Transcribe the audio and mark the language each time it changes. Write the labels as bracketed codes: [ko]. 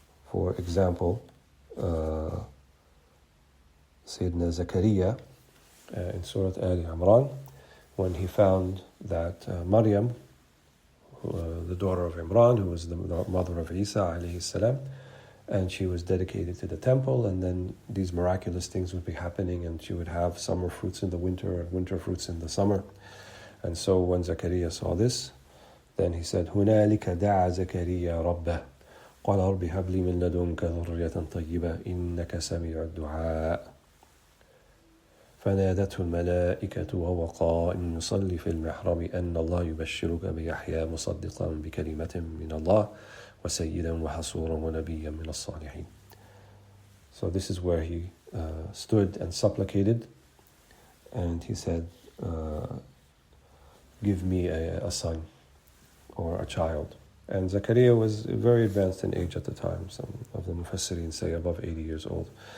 [en] For example, Sayyidina Zakaria in Surah Al Imran, when he found that Maryam, the daughter of Imran, who was the mother of Isa alayhi salam, and she was dedicated to the temple, and then these miraculous things would be happening, and she would have summer fruits in the winter and winter fruits in the summer. And so when Zakaria saw this, then he said, [ar] هُنَالِكَ دَعَ زَكَرِيَّا رَبَّهُ قَالَ رَبِّ هَبْ لِي مِن لَدُنكَ ذُرِّيَّةً طَيِّبَةً إِنَّكَ سَمِيعُ الدُّعَاءِ فنادته الملائكة وهو قائم يصلي في المحراب أن الله يبشرك بيحيى مصدقا بكلمة من الله وسيدا وحصورا ونبيا من الصالحين. [en] So this is where he stood and supplicated, and he said, give me a son or a child. And Zakaria was very advanced in age at the time. Some of the Mufassirin say above 80 years old.